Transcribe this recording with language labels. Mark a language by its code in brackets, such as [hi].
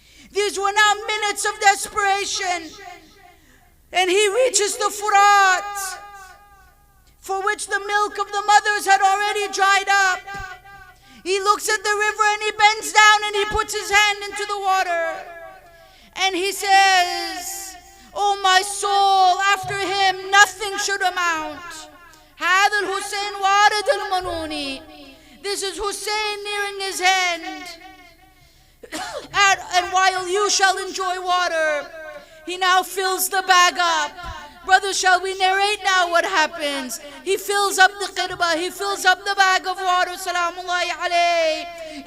[en] These were now minutes of desperation. And he reaches the Furat, for which the milk of the mothers had already dried up. He looks at the river and he bends down and he puts his hand into the water. And he says, oh my soul, after him nothing should amount. [ar] هذا الحسين وارد المنوني. [en] This is Hussein nearing his end. And while you shall enjoy water, he now fills the bag up. Brothers, shall we narrate now what happens? He fills up the qirba, he fills up the bag of water, salamullahi alayhi.